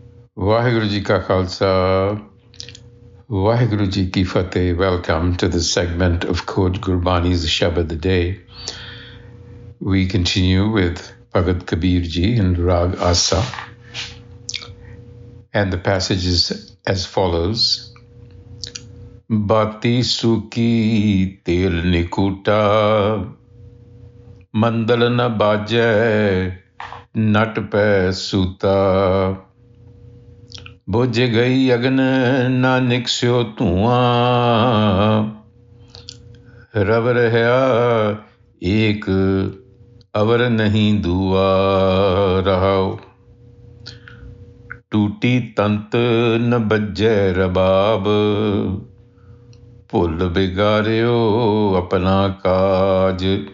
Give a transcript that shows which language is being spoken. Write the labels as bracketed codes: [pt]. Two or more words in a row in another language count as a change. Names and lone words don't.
[pa] ਵਾਹਿਗੁਰੂ ਜੀ ਕਾ ਖ਼ਾਲਸਾ, ਵਾਹਿਗੁਰੂ ਜੀ ਕੀ ਫ਼ਤਹਿ. [en] Welcome to this segment of Code Gurbani's a-sabad-a-day. We continue with Bhagat Kabir Ji and Rag Asa. And the passage is as follows. [pa] ਬਾਤੀ ਸੂਕੀ ਤੇਲੁ ਨਿਖੂਟਾ, ਮੰਦਲੁ ਨ ਬਾਜੈ, ਨਟੁ ਪੈ ਸੂਤਾ. ਬੁਝਿ ਗਈ ਅਗਨਿ ਨ ਨਿਕਸਿਓ ਧੂੰਆ, ਰਵਿ ਰਹਿਆ ਏਕੁ ਅਵਰੁ ਨਹੀ ਦੂਆ ਰਹਾਉ। ਟੂਟੀ ਤੰਤੁ ਨ ਬਜੈ ਰਬਾਬੁ, ਭੂਲਿ ਬਿਗਾਰਿਓ ਅਪਨਾ ਕਾਜੁ।